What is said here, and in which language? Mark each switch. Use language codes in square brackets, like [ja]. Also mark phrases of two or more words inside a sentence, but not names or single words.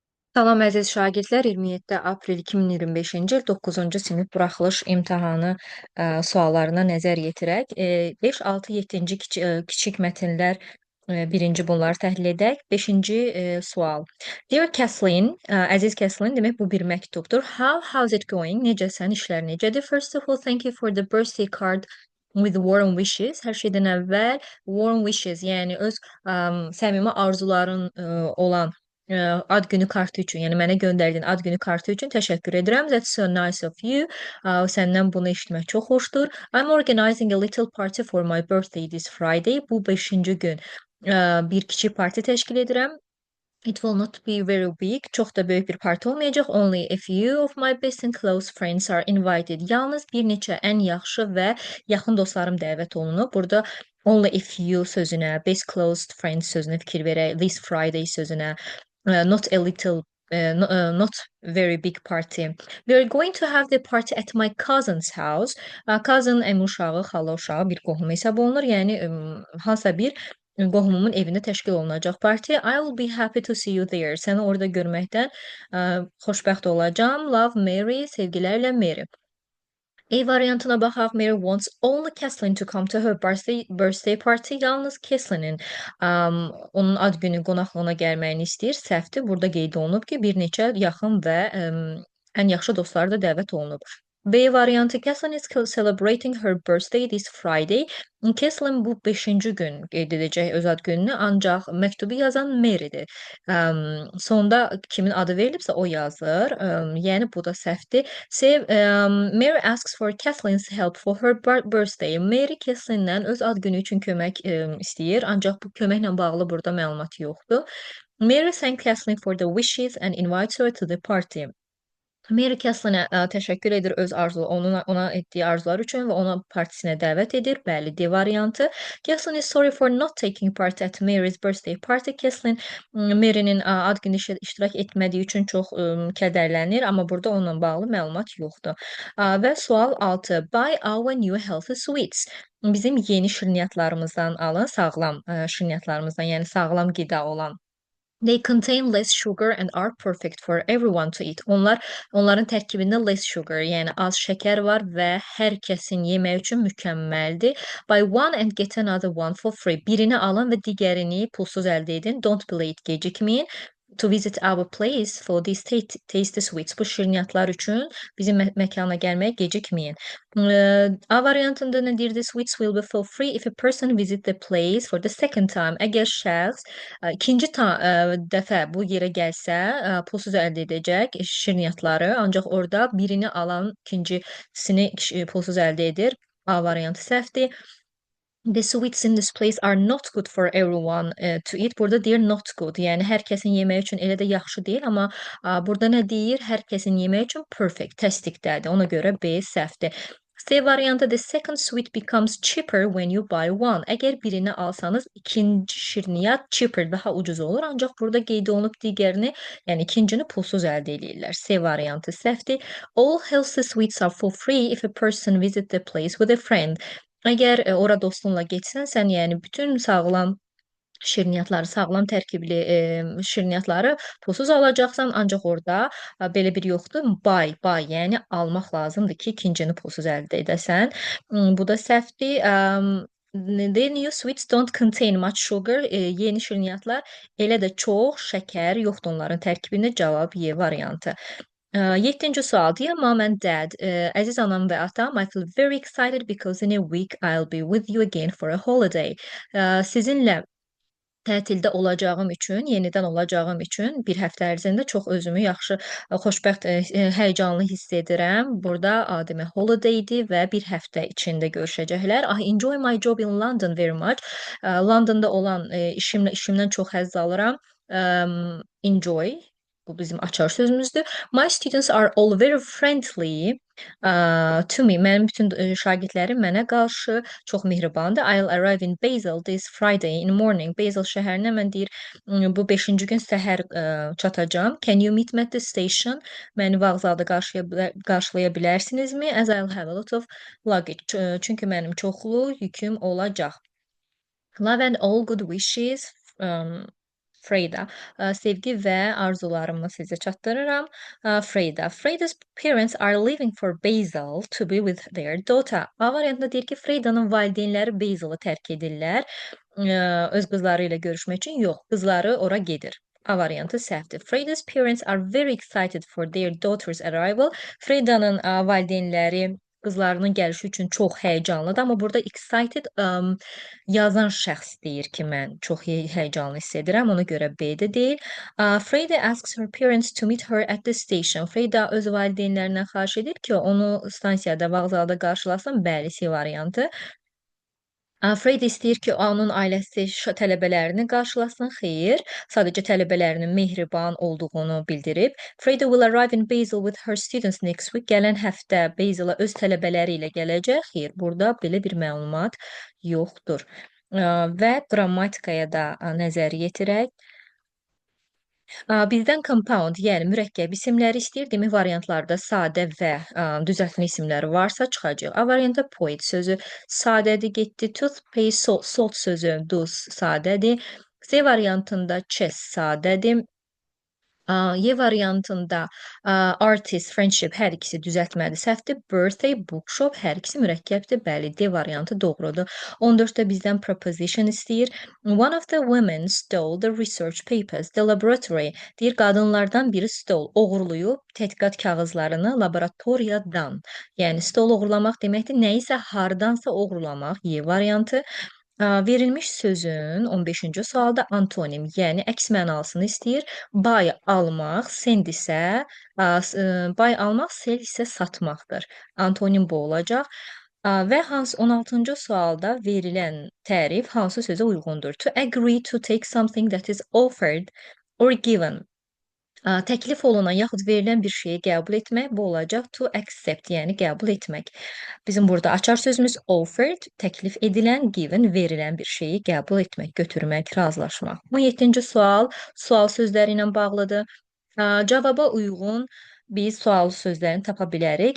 [az] Salam əziz şagirdlər, 27 aprel 2025-ci il 9-cu sinif buraxılış imtahanı suallarına nəzər yetirək. 5, 6, 7-ci kiçik mətnlər birinci bunları təhlil edək. 5-ci sual. Dear Kathleen, əziz Kathleen, demək bu bir məktubdur. [en] How's it going? [az] Necəsən? İşlər necədir? [en] First of all, thank you for the birthday card with warm wishes. [az] Hər şeydən əvvəl [en] warm wishes, [az] yəni öz səmimi arzuların olan ad günü kartı üçün, yəni mənə göndərdiyin ad günü kartı üçün təşəkkür edirəm. [en] That's so nice of you. [az] Səndən bunu eşitmək çox xoşdur. [en] I'm organizing a little party for my birthday this Friday. [az] Bu 5-ci gün bir kiçik parti təşkil edirəm. [en] It will not be very big. [az] Çox da böyük bir parti olmayacaq. [en] Only a few of my best and close friends are invited. [az] Yalnız bir neçə ən yaxşı və yaxın dostlarım dəvət olunub. Burada [en] only a few [az] sözünə, [en] best close friends [az] sözünə fikir verək. [en] This Friday sözünə, not a little, not very big party. We are going to have the party at my cousin's house. [az] Cousin əmi uşağı, xala uşağı bir qohum hesab olunur. Yəni hansısa bir qohumumun evində təşkil olunacaq parti. [en] I will be happy to see you there. [az] Səni orada görməkdən xoşbəxt olacağam. Love, Mary. Sevgilərlə Mary. A variantına baxaq. [en] Mary wants only Kathleen to come to her birthday party. [az] Yalnız Kathleen'in onun ad günü qonaqlığına gəlməyini istəyir. Səhvdir. Burada qeyd olunub ki, bir neçə yaxın və ən yaxşı dostları da dəvət olunub. [en] B variantı Kathleen is celebrating her birthday this Friday. [az] Kathleen bu 5-ci gün qeyd edəcək öz ad gününü, ancaq məktubu yazan Mary'dir. Sonda kimin adı verilibsə o yazır. Yəni bu da səhvdir. [en] Mary asks for Kathleen's help for her birthday. [az] Mary Kathleen'dən öz ad günü üçün kömək istəyir, ancaq bu köməklə bağlı burada məlumat yoxdur. [en] Mary thank Kathleen for the wishes and invites her to the party. [az] Mary Kathleen-ə təşəkkür edir öz ona etdiyi arzular üçün və ona partisinə dəvət edir. Bəli, D variantı. [en] Kathleen is sorry for not taking part at Mary's birthday party. [az] Kathleen Mary'nin ad günü iştirak etmədiyi üçün çox kədərlənir, amma burada onunla bağlı məlumat yoxdur. Və sual 6. [en] Buy our new healthy sweets. [az] Bizim yeni şirniyyatlarımızdan alın, sağlam şirniyyatlarımızdan, yəni sağlam qida olan. [en] They contain less sugar and are perfect for everyone to eat. [az] Onların tərkibində [en] less sugar, [az] yəni az şəkər var və hər kəsin yemək üçün mükəmməldir. [en] Buy one and get another one for free. [az] Birini alın və digərini pulsuz əldə edin. [en] Don't be late, gecikməyin. To visit our place for these tasty sweets. [az] Bu şirniyyatlar üçün bizim məkana gəlməyə gecikməyin. A variantında nə deyir? [en] The sweets will be for free if a person visit the place for the second time. [az] Əgər şəxs ikinci dəfə bu yerə gəlsə, pulsuz əldə edəcək şirniyyatları, ancaq orada birini alan ikincisini pulsuz əldə edir. A variantı səhvdir. [en] The sweets in this place are not good for everyone to eat. [az] Burada deyir [en] not good. [az] Yəni hər kəsin yeməyi üçün elə də yaxşı deyil, amma burada nə deyir? Hər kəsin yeməyi üçün perfect, təsdiqdədir. Ona görə B səhvdir. [en] C variantı the second sweet becomes cheaper when you buy one. [az] Əgər birini alsanız ikinci şirniyyat cheaper, daha ucuz olur. Ancaq burada qeyd olunub digərini, yəni ikincini pulsuz əldə edirlər. C variantı səhvdir. [en] All healthy sweets are for free if a person visit the place with a friend. [az] Əgər ora dostunla getsənsən, yəni bütün sağlam şirniyyatları, sağlam tərkibli şirniyyatları pulsuz alacaqsan, ancaq orada belə bir yoxdur. Buy, yəni almaq lazımdır ki, ikincini pulsuz əldə edəsən. Bu da səhvdir. [en] The new sweets don't contain much sugar. [az] Yeni şirniyyatlar elə də çox şəkər yoxdur onların tərkibində. Cavab Y variantı. 7-ci sual. [en] Dear mom and dad, [az] əziz anam və atam, [en] I feel very excited because in a week I'll be with you again for a holiday. [az] Sizinlə tətildə olacağım üçün, yenidən olacağım üçün bir həftə ərzində çox özümü yaxşı, xoşbəxt, həyəcanlı hiss edirəm. Burada demək holiday-dir və bir həftə içində görüşəcəklər. [en] I enjoy my job in London very much. [az] Londonda olan işimdən çox həzz alıram. Enjoy. Bu bizim açar sözümüzdür. [en] My students are all very friendly to me. [az] Mənim bütün şagirdlərim mənə qarşı çox mehribandır. [en] I'll arrive in Basel this Friday in morning. [az] Basel şəhərinə mən deyir bu 5-ci gün səhər çatacağam. [en] Can you meet me at the station? [az] Məni vağzalda qarşılaya bilərsinizmi? [en] As I'll have a lot of luggage. [az] Çünki mənim çoxlu yüküm olacaq. [en] Love and all good wishes. Freyda. [az] Sevgi və arzularımı sizə çatdırıram. Freyda. [en] Freyda's parents are leaving for Basel to be with their daughter. [az] A variantında deyir ki, Freyda'nın valideynləri Basel'ı tərk edirlər. Öz qızları ilə görüşmək üçün. Yox, qızları ora gedir. A variantı səhvdir. [en] Freyda's parents are very excited for their daughter's arrival. [az] Freyda'nın valideynləri qızlarının gəlişi üçün çox həyəcanlıdır, amma burada excited yazan şəxs deyir ki, mən çox həyəcanlı hiss edirəm, ona görə B-də deyil. [en] Freyda asks her parents to meet her at the station. [az] Freyda öz valideynlərindən xahiş edir ki, onu stansiyada, vağzalda qarşılasın. Bəli, C variantı. Freyda istəyir ki, onun ailəsi tələbələrini qarşılasın. Xeyr, sadəcə tələbələrinin mehriban olduğunu bildirib. [en] Freyda will arrive in Basel with her students next week. [az] Gələn həftə Basel-a öz tələbələri ilə gələcək. Xeyr, burada belə bir məlumat yoxdur. Və qrammatikaya da nəzər yetirək. Bizdən compound, yəni mürəkkəb isimləri istəyir. Demək variantlarda sadə və düzəltmə isimləri varsa çıxacaq. A variantda poet sözü sadədir, getdi. Toothpaste, salt sözü duz sadədir. C variantında chess sadədir. Y variantında artist, friendship hər ikisi düzəltməli səhvdir. Birthday, bookshop hər ikisi mürəkkəbdir. Bəli, D variantı doğrudur. 14-də bizdən proposition istəyir. [en] One of the women stole the research papers. The laboratory [az] deyir qadınlardan biri oğurluyub tədqiqat kağızlarını laboratoriyadan. Yəni stole oğurlamaq deməkdir, nəyisə hardansa oğurlamaq. Y variantı. Verilmiş sözün 15-ci sualda antonim, yəni əks mənasını istəyir. Buy almaq, send isə buy almaq, sell isə satmaqdır. Antonim bu olacaq. Və 16-cı sualda verilən tərif hansı sözə uyğundur? [en] To agree to take something that is offered or given. [az] Təklif olunan yaxud verilən bir şeyi qəbul etmək, bu olacaq [en] to accept, [az] yəni qəbul etmək. Bizim burada açar sözümüz offered, təklif edilən, given, verilən bir şeyi qəbul etmək, götürmək, razılaşmaq. 17-ci sual sözləri ilə bağlıdır. Cavaba uyğun biz sual sözlərini tapa bilərik.